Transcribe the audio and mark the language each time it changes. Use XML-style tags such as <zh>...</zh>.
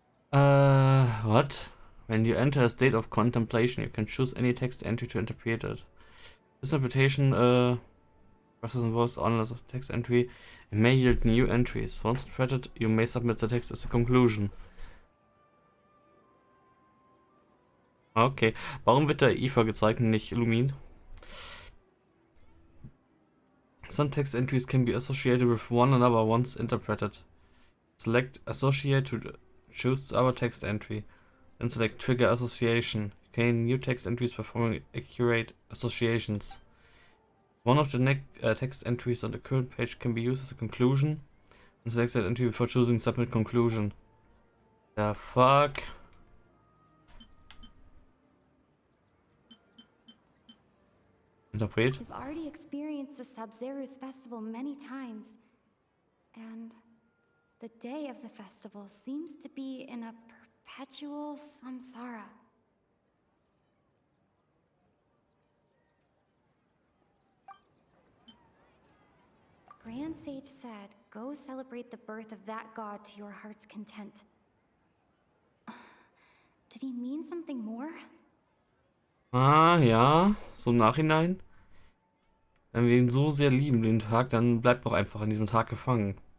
<en>What? When you enter a state of contemplation, you can choose any text entry to interpret it. This interpretation, process involves analysis of text entry and may yield new entries. Once interpreted, you may submit the text as a conclusion.</en> <de>Okay, warum wird der IFA gezeigt und nicht Lumin?</de> <en>Some text entries can be associated with one another once interpreted. Select Associate to choose the other text entry. Then select Trigger Association. You gain new text entries performing accurate associations. One of the text entries on the current page can be used as a conclusion. And select that entry before choosing Submit Conclusion. The fuck? Interpret. We've already experienced the Sub-Zeru's festival many times, and the day of the festival seems to be in a perpetual samsara. Grand Sage said, go celebrate the birth of that god to your heart's content. Did he mean something more?</en> <de>Ah, ja, so im Nachhinein. Wenn wir ihn so sehr lieben, den Tag, dann bleibt doch einfach an diesem Tag gefangen.</de>